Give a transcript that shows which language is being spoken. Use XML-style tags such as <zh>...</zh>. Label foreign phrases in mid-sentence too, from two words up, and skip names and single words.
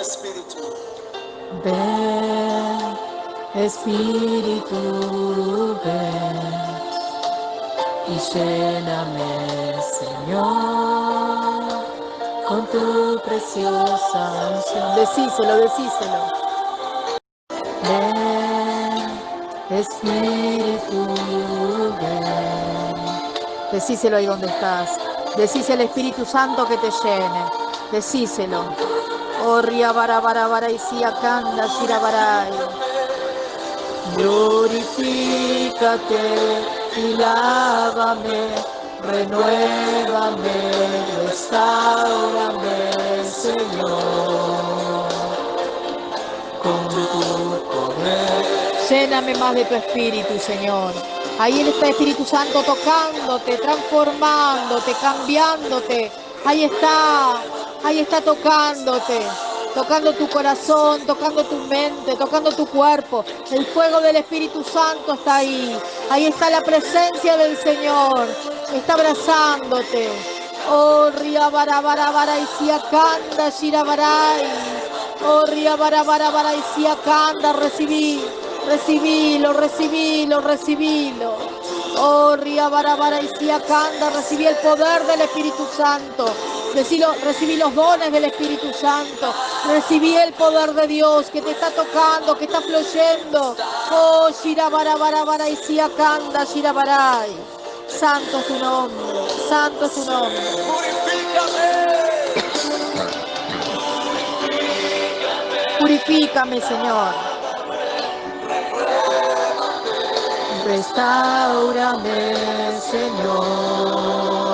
<es>Ven, Espíritu, ven y lléname, Señor, con tu preciosa unción. Decíselo. Ven, Espíritu, ven. Decíselo ahí donde estás. Decíselo al Espíritu Santo que te llene. Decíselo. Oh, ria bara bara bara y sia kanda shirabarai. Glorifícate y lávame, renuévame, restáurame, Señor, con tu poder. Lléname más de tu Espíritu, Señor. Ahí está el Espíritu Santo tocándote, transformándote, cambiándote. Ahí está tocándote. Tocando tu corazón, tocando tu mente, tocando tu cuerpo. El fuego del Espíritu Santo está ahí. Ahí está la presencia del Señor. Está abrazándote. Oh, ria bara bara bara y siakanda shirabarai. Oh, ria bara bara bara y siakanda, recibilo. Oh, ria bara bara y siakanda, recibí el poder del Espíritu Santo. Recibí los dones del Espíritu Santo. Recibí el poder de Dios que te está tocando, que está fluyendo. Oh, shirabara bara bara y siakanda shirabarai. Santo es tu nombre, santo es tu nombre. Purifícame, Señor. Restáurame, Señor.</es>